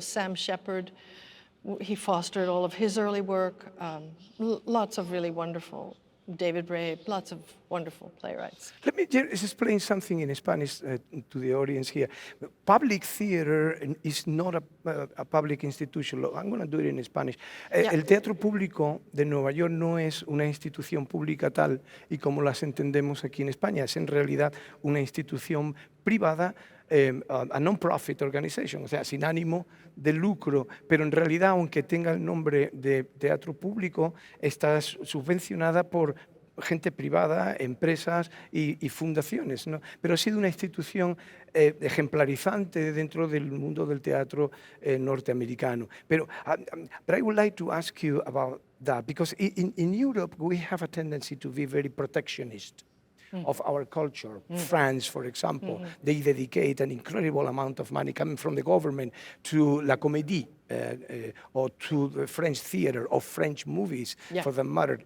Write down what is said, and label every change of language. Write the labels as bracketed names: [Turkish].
[English] Sam Shepard, he fostered all of his early work, lots of really wonderful, David Bray, lots of wonderful playwrights. Let me just explain something in Spanish to the audience here. Public theater is not a public institution. I'm going to do it in Spanish. Yeah. [Spanish] El teatro público de Nueva York no es una institución pública tal y como las entendemos aquí en España. Es en realidad una institución privada, [English] a non-profit organization, [Spanish] o sea, sin ánimo de lucro, pero en realidad, aunque tenga el nombre de teatro público, está subvencionada por gente privada, empresas y fundaciones, ¿no? Pero ha sido una institución ejemplarizante dentro del mundo del teatro norteamericano. [English] But I would like to ask you about that, because in Europe we have a tendency to be very protectionist of our culture. France, for example, they dedicate an incredible amount of money coming from the government to la comédie, or to the French theater or French movies, for the matter.